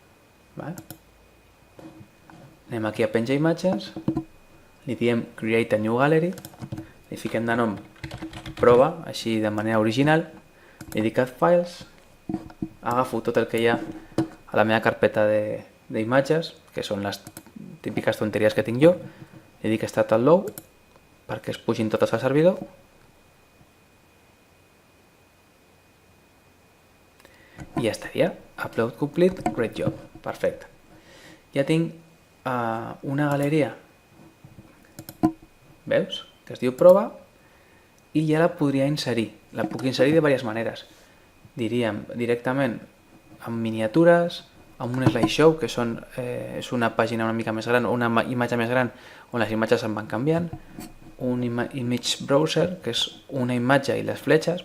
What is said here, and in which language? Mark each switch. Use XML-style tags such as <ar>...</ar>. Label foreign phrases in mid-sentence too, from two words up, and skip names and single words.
<ca>Anem aquí a penjar imatges, li diem</ca> <en>Create a New Gallery,</en> <ca>li fiquem de nom prova, així de manera original, li dic</ca> <en>Add Files,</en> <ca>agafo tot el que hi ha a la meva carpeta d'imatges, que són les típiques tonteries que tinc jo, li dic</ca> <en>Start and Load,</en> <ca>perquè es pugin totes al servidor, I ja estaria.</ca> <en>Upload complete, great job.</en> <ca>Perfecte. Ja tinc una galeria, veus? Que es diu prova, i ja la podria inserir. La puc inserir de diverses maneres. Diríem directament amb miniatures, amb un slideshow, que és una pàgina una mica més gran, o una imatge més gran, on les imatges se'n van canviant, un</ca> <en>image browser,</en> <ca>que és una imatge i les fletxes.</ca>